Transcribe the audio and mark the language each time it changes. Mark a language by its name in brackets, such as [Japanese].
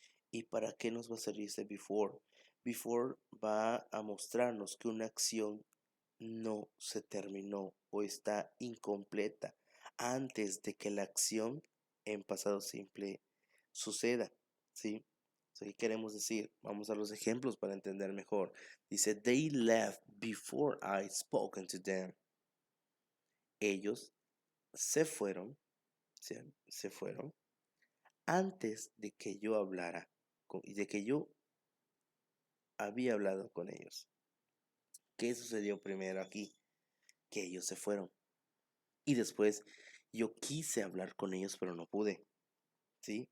[Spanish] ¿Y para qué nos va a servir ese before? Before va a mostrarnos que una acción no se terminó o está incompleta antes de que la acción en pasado simple suceda, ¿sí? ¿Qué queremos decir? Vamos a los ejemplos para entender mejor. [English] Dice, they left before I spoken to them. [Spanish] Ellos se fueron, se fueron antes de que yo hablara, de que yo había hablado con ellos. ¿Qué sucedió primero aquí? Que ellos se fueron. Y después yo quise hablar con ellos, pero no pude. ¿Sí?